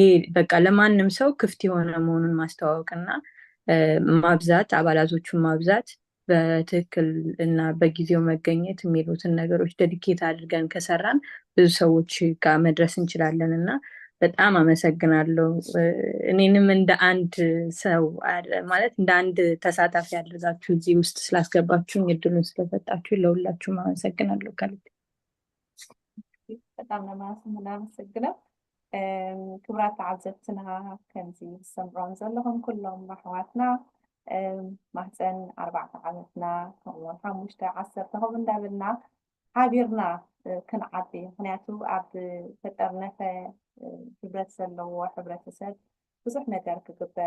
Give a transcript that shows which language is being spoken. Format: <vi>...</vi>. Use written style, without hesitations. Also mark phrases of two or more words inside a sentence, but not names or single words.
<am>በቃ ለማንም ሰው ክፍት የሆነ መሆኑን ማስተዋወቅና ማብዛት አባላቶቹን ማብዛት በትክክል እና በጊዜው መገኘት የሚሉትን ነገሮች ዴዲኬት አድርገን ከሰራን ብዙ ሰዎች ጋር መድረስ እንችላለን እና በጣም አመሰግናለሁ። እኔንም እንደ አንድ ሰው ማለት እንደ አንድ ተሳታፊ አድርጋችሁ እዚህ ውስጥ ስላስገባችሁኝ እድሉን ስለሰጣችሁ ለሁላችሁም አመሰግናለሁ ከልብ። በጣም እናመሰግናለሁ።</am> <ti>ክብራት ተዓዘብትና ከምዚ ሰምዖን ዘለኹም ኩሎም ኣሕዋትና ማህፀን 4 ዓመትና ከምኡውን 5 10 ከምኡ እንዳበልና ሓቢርና ክንዓቢ ምክንያቱ ኣብ ፈጠርነፈ ህብረት ዘለዎ ሕብረተሰብ ብዙሕ ነገር ክግበር</ti>